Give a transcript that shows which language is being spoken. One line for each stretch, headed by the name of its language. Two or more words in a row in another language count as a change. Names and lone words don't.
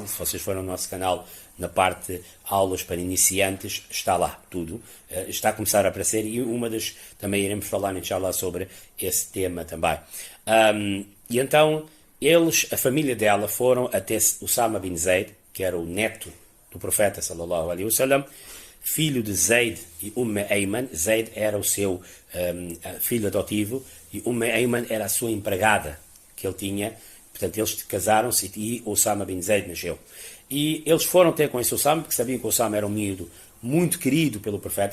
Portuguese: Se vocês forem no nosso canal, na parte aulas para iniciantes, está lá tudo. Está a começar a aparecer, e também iremos falar, inshallah, sobre esse tema também. E então, a família dela, foram até Usama bin Zaid, que era o neto do profeta,
Arabic: صلى الله عليه وسلم,
Portuguese: filho de Zaid e Ayman. Zaid era o seu filho adotivo, e Ayman era a sua empregada que ele tinha. Portanto, eles casaram-se e Osama bin Zaid nasceu. E eles foram ter com esse Osama, porque sabiam que o Osama era um miúdo muito querido pelo profeta.